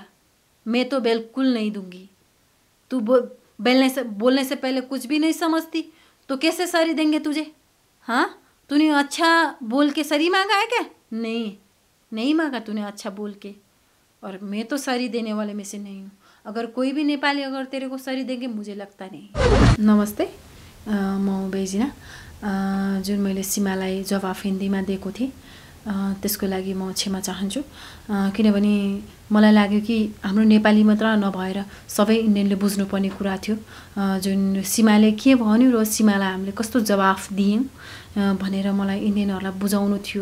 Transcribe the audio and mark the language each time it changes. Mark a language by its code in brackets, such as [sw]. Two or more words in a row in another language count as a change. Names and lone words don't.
[hi] मैं तो बिल्कुल नहीं दूंगी। तू बोलने से पहले कुछ भी नहीं समझती तो कैसे सॉरी देंगे तुझे? हाँ, तूने अच्छा बोल के सॉरी मांगा है क्या? नहीं मांगा तूने अच्छा बोल के। और मैं तो सॉरी देने वाले में से नहीं हूँ। अगर कोई भी नेपाली अगर तेरे को सॉरी देंगे, मुझे लगता नहीं। [ne] नमस्ते, म बेजिना। जुन मैले सीमालाई जवाफ हिन्दीमा दिएको थिएँ त्यसको लागि म क्षमा चाहन्छु, किनभने मलाई लाग्यो कि हाम्रो नेपाली मात्र नभएर सबै इन्डियनले बुझ्नुपर्ने कुरा थियो। जुन सीमाले के भन्यो र सीमालाई हामीले कस्तो जवाफ दियौँ भनेर मलाई इन्डियनहरूलाई बुझाउनु थियो।